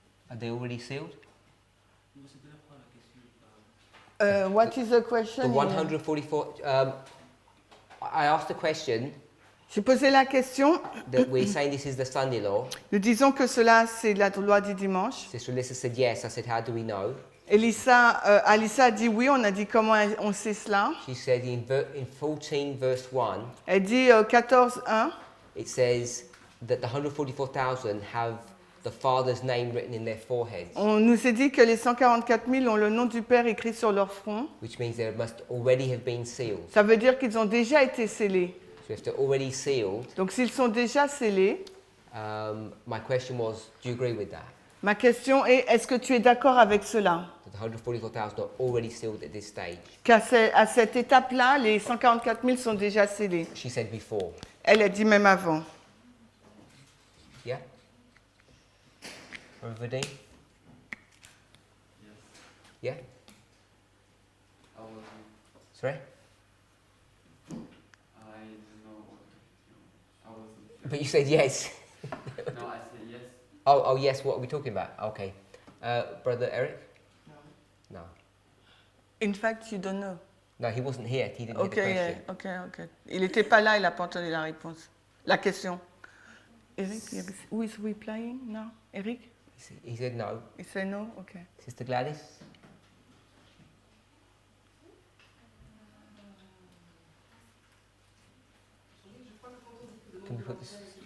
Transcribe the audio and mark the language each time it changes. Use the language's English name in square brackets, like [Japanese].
[English] Are they already sealed? What is the question? The 144... I asked a question [French] J'ai posé la question. [English] that we're saying this is the Sunday law. [French] Nous disons que cela, c'est la loi du dimanche. [English] Sister Alyssa said yes. I said, how do we know? [French] Alissa a dit oui, on a dit comment on sait cela. [English] She said in 14 verse 1, [French] Elle dit 14, 1. [English] it says that the 144,000 have the Father's name written in their foreheads, [French] On nous a dit que les 144 000 ont le nom du Père écrit sur leur front. [English] which means they must already have been sealed. [French] Ça veut dire qu'ils ont déjà été scellés. [English] So if they're already sealed, [French] Donc s'ils sont déjà scellés, [English] my question was, do you agree with that? [French] ma question est, est-ce que tu es d'accord avec cela? [English] That the 144,000 are already sealed at this stage? [French] Qu'à cette étape-là, les 144 000 sont déjà scellés. [English] She said before. [French] Elle a dit même avant. [English] Yeah? Everybody? Yeah? Sorry? I don't know what I wasn't. But you said yes. No, I said yes. Oh, yes, what are we talking about? Okay. Brother Eric? No. In fact, you don't know. No, he wasn't here. He didn't Ok, hear the question. yeah, ok. [French] Il n'était pas là, il n'a pas entendu la réponse. La question. [English] Eric, who is replying now? Eric? He said no. He said no? Okay. Sister Gladys? Can we put this?